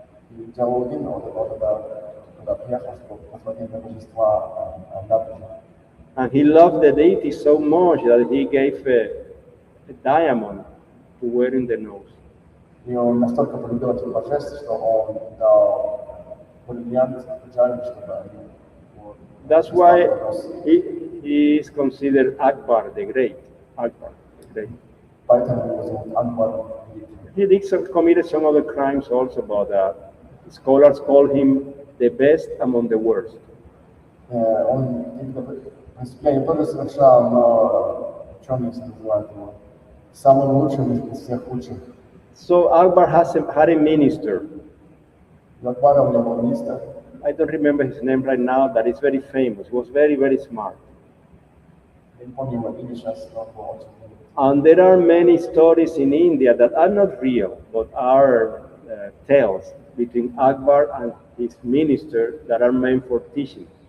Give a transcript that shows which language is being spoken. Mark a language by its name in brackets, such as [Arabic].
[Russian] И Джалалуддин, он туда приехал, чтобы посмотреть на божества Натаджи. [English] And he loved the deity so much that he gave a diamond to wear in the nose. [Russian] И он настолько полюбил этих божеств, что он дал бриллиант Джале, чтобы они... [English] That's why he is considered Akbar the Great. Akbar the Great. [Russian] Поэтому его зовут Акбар. [English] He committed some other crimes also, but scholars call him the best among the worst. [Russian] Он преступления тоже совершал, но ученые называют его самым лучшим из всех лучших. [English] So Akbar had a minister. [Russian] У Акбара у него министр. [English] I don't remember his name right now. That is very famous. He was very, very smart. [Russian] Я не помню его имя сейчас, но он был очень. [English] And there are many stories in India that are not real, but are tales between Akbar and his minister that are meant for teaching.